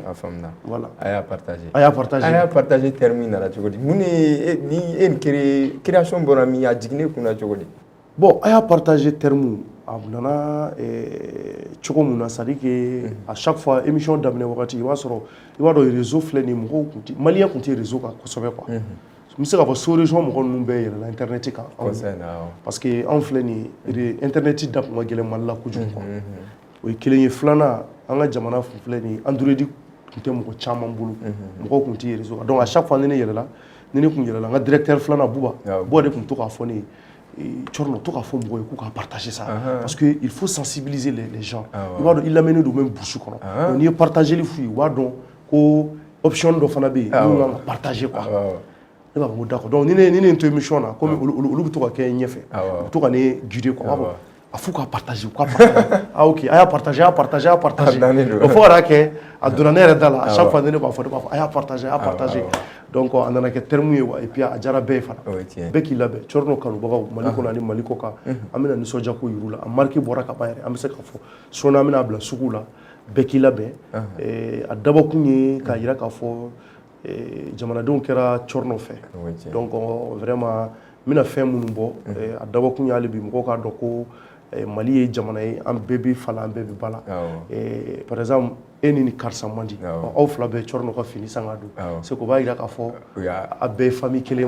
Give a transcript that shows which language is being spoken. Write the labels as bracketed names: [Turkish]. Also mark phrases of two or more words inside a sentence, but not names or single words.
[Bambara] a faamuna voilà a y'a partager a y'a partager terme in nana cogo di mun ni nin création bɔra min a jiginnen kunna cogo di bon a y'a partager terme a nana cogo mun na [French] c'est à dire que à chaque fois [Bambara] émission daminɛ wagati i b'a dɔn réseau filɛ nin mɔgɔw kun tɛ maliyɛn kun tɛ réseau kan kosɛbɛ quoi n bɛ se k'a fɔ [French] sous région [Bambara] mɔgɔ ninnu bɛɛ yɛlɛla internet kan [French] parce que [Bambara] anw filɛ nin internet da kun ka gɛlɛn Mali la kojugu quoi o ye kelen ye filanan an ka jamana filɛ nin Android kun tɛ mɔgɔ caman bolo mɔgɔw kun tɛ réseau kan donc [French] à chaque fois [Bambara] ni ne yɛlɛla n ka directeur filanan Buba de kun to k'a fɔ ne ye Tchorno to k'a fɔ mɔgɔw ye k'u ka [French] partager ça parce que il faut sensibiliser les gens [Bambara] i b'a dɔn i lamɛnnen don [French] même brousse [Bambara] kɔnɔ donc n'i ye partageli f'u ye u b'a dɔn ko option dɔ fana bɛ yen n'u kan ka partager quoi ne b'a fɔ ko d'accord donc ni ne to émission na comme olu bɛ to ka kɛ ɲɛfɛ u bɛ to ka ne guider quoi a f'u ka partager u ka partager ok a y'a partager o fo ka n'a kɛ a donna ne yɛrɛ da la [French] à chaque fois [Bambara] ne b'a fɔ a y'a partager donc a nana kɛ terme ye wa [French] et puis [Bambara] a diyara bɛɛ ye fana bɛɛ k'i labɛn Tchorno kanubagaw Mali kɔnɔ ani Mali kɔ kan an bɛna nisɔndiya ko yir'u la a marque bɔra ka ban yɛrɛ an bɛ se k'a fɔ sɔɔni an bɛna bila suguw la bɛɛ k'i labɛn a dabɔkun ye k'a jira k'a fɔ jamanadenw kɛra Tchorno fɛ [French] donc vraiment [Bambara] n bɛna fɛn minnu bɔ a dabɔkun ye hali bi mɔgɔw k'a dɔn ko Mali ye jamana ye an bɛɛ bɛ fa la an bɛɛ bɛ ba la [French] par exemple [Bambara] e ni karisa man di aw fila bɛɛ Tchorno ka fini san ka don [French] c'est que [Bambara] o b'a jira k'a fɔ a bɛɛ ye famille kelen